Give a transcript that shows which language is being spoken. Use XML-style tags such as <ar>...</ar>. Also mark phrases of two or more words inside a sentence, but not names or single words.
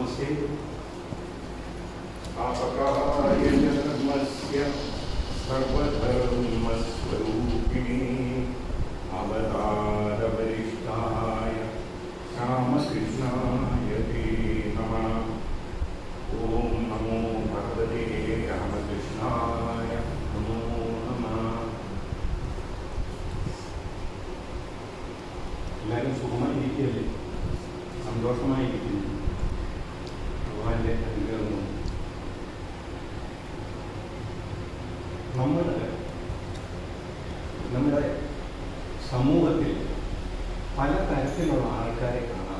<sa>आपकाय धर्मस्य सर्वधर्मस्वरूपिणे अवतारवरिष्ठाय रामकृष्णाय ते नमः। ॐ नमो भगवते रामकृष्णाय नमो नमः।</sa> <ml>എല്ലാവരും സുഖമായിരിക്കുകയല്ലേ? സന്തോഷമായിരിക്കുന്നു. ഭഗവാന്റെ അനുഗ്രഹം. നമ്മുടെ സമൂഹത്തിൽ പല തരത്തിലുള്ള ആൾക്കാരെ കാണാം.</ml>